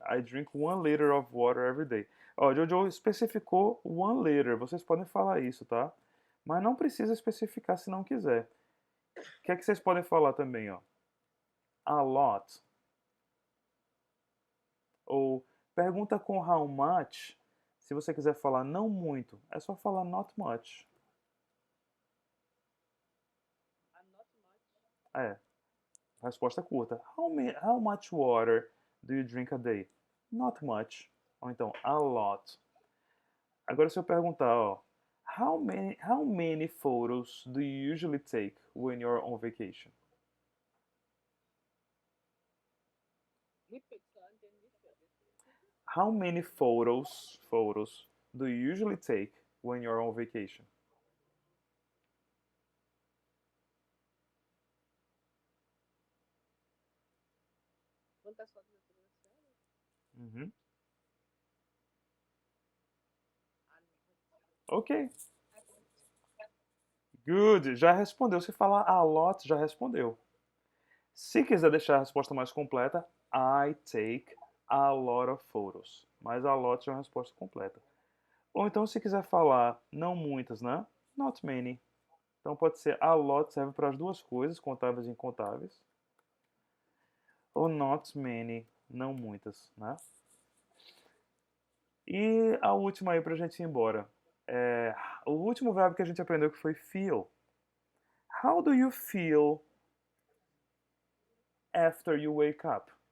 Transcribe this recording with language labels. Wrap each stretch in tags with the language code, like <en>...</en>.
<en>I drink 1 liter of water every day.</en> <pt>Ó, Jojo especificou 1 liter. Vocês podem falar isso, tá? Mas não precisa especificar se não quiser. O que é que vocês podem falar também, ó?</pt> <en>A lot.</en> <pt>Ou pergunta com</pt> <en>how much.</en> <pt>Se você quiser falar não muito, é só falar</pt> <en>not much. Not much.</en> <pt>É, resposta curta.</pt> <en>How much water do you drink a day? Not much.</en> <pt>Ou então,</pt> <en>a lot.</en> <pt>Agora se eu perguntar, ó,</pt> <en>how many photos do you usually take when you're on vacation?</en> <pt>Repeat, só entendi férias.</pt> <en>How many photos do you usually take when you're on vacation?</en> <pt>Quantas fotos eu tiro nas férias? Uhum. Ah, não. Ok,</pt> <en>I don't.</en> <pt>Good. Já respondeu. Se falar</pt> <en>a lot,</en> <pt>já respondeu. Se quiser deixar a resposta mais completa,</pt> <en>I take a lot of photos.</en> <pt>Mas</pt> <en>a lot</en> <pt>já é uma resposta completa. Ou então, se quiser falar não muitas, né?</pt> <en>Not many.</en> <pt>Então pode ser a lot, serve para as duas coisas, contáveis e incontáveis. Ou</pt> <en>not many,</en> <pt>não muitas, né? E a última aí pra gente ir embora. O último verbo que a gente aprendeu que foi feel.</pt> <en>How do you feel after you wake up?</en>